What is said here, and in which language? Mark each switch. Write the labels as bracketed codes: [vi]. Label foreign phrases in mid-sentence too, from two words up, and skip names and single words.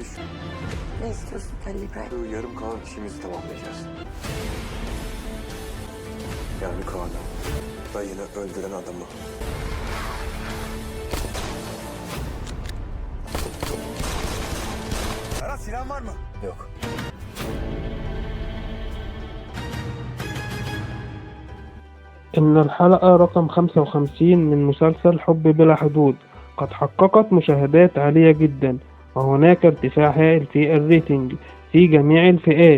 [tr] Ne istiyorsun Halil İbrahim? şu yarım kalan işimizi tamamlayacağız. Yani Kaan'ı, dayını öldüren adamı. Ferhat, silahın var mı? Yok. [ar] إن الحلقة رقم 55 من مسلسل حب بلا حدود قد حققت مشاهدات عالية جدا، وهناك ارتفاع هائل في الريتنج في جميع الفئات.